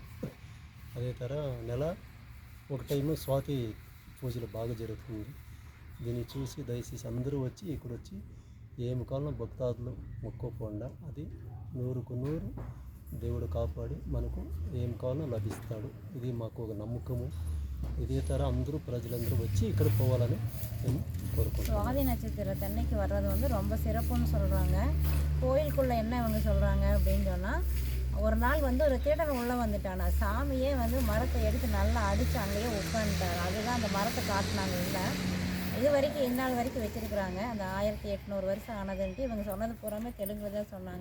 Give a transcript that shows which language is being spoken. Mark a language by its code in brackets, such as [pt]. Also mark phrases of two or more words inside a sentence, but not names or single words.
[te] అదే తర నెల ఒక టైము స్వాతి పూజలు బాగా జరుగుతుంది. దీన్ని చూసి దయచేసి అందరూ వచ్చి ఇక్కడ వచ్చి ఏమి కావాలో భక్తాదులు మొక్కుకోకుండా అది 100కు 100 దేవుడు కాపాడి మనకు ఏం కావాలో లభిస్తాడు. ఇది మాకు ఒక నమ్మకము. [ta] இதே தர [te] అందరూ ప్రజలందరూ వచ్చి ఇక్కడ போவாలని మేము కోరుకుంటున్నాం. [ta] சுவாதி நட்சத்திரத்தன்னைக்கு வர்றது ரொம்ப சிறப்புன்னு சொல்கிறாங்க. கோயிலுக்குள்ளே என்ன இவங்க சொல்கிறாங்க அப்படின்னு சொன்னால், ஒரு நாள் ஒரு திருடன் உள்ளே வந்துட்டானா, சாமியே மரத்தை எடுத்து நல்லா அடித்து அங்கேயே உட்காந்துட்டார். அதுதான் அந்த மரத்தை காட்டினாங்க. இல்லை இது வரைக்கும் இந்நாள் வரைக்கும் வச்சுருக்குறாங்க. அந்த 1800 வருஷம் ஆனதுன்ட்டு இவங்க சொன்னது பூராமே தெலுங்கு தான் சொன்னாங்க.